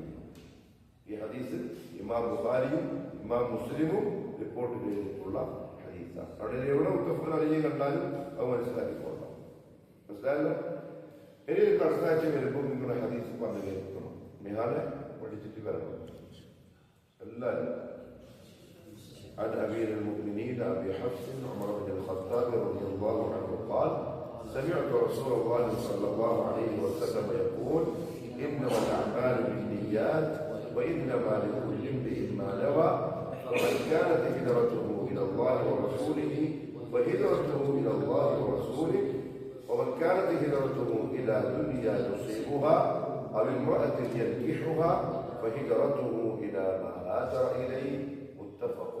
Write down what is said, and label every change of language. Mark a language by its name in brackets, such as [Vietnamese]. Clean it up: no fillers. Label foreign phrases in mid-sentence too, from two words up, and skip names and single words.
[Malayalam] ഈ ഹദീസ് ഇമാം ബുഖാരിയും ഇമാം മുസ്ലിമും റിപ്പോർട്ട് ചെയ്തിട്ടുള്ള ഹദീസാണ്. അവിടെ എവിടെ [Arabic] متفق عليه [Malayalam] കണ്ടാലും അത് മനസ്സിലാക്കിക്കൊള്ളാം. മനസ്സിലായല്ലോ? ഇനി അടുത്ത ആഴ്ച വരുമ്പോൾ നിങ്ങളുടെ ഹദീസ് പറഞ്ഞു കേൾക്കണം. നിഹാലെ പഠിച്ചിട്ട് വരണം എല്ലാവരും. [Arabic] عن أمير المؤمنين أبي حفص عمر بن الخطاب رضي الله عنه قال سمعت رسول الله صلى الله عليه وسلم يقول إنما الأعمال بالنيات وإنما لكل امرئ ما نوى فمن كانت هجرته إلى الله ورسوله فهجرته إلى الله ورسوله ومن كانت هجرته إلى دنيا يصيبها أو امرأة ينكحها فهجرته إلى ما هاجر إليه.